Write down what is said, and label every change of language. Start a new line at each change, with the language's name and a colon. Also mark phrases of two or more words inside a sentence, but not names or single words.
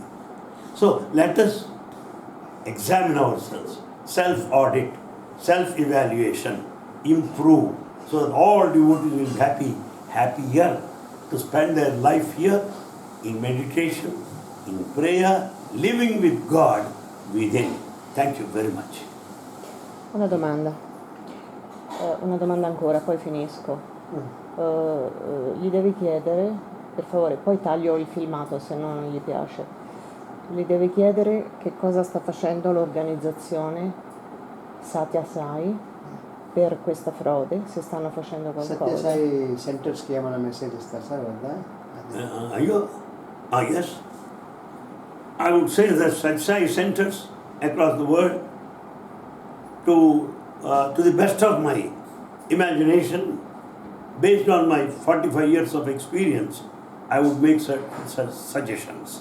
English: So let us examine ourselves, self-audit, self-evaluation, improve, so that all devotees will be happier to spend their life here in meditation, in prayer, living with God within. Thank you very much.
Italian: Una domanda ancora, poi finisco. Gli devi chiedere, per favore, poi taglio il filmato se no non gli piace. Gli devi chiedere che cosa sta facendo l'organizzazione Satya Sai per questa frode, se stanno facendo qualcosa.
Telugu: Satya Sai centers కి ఏమైనా మెసేజ్ ఇస్తారు సార్ వద్దా?
English: Yes. I would say that Satsai centers across the world, to the best of my imagination, based on my 45 years of experience, I would make such suggestions.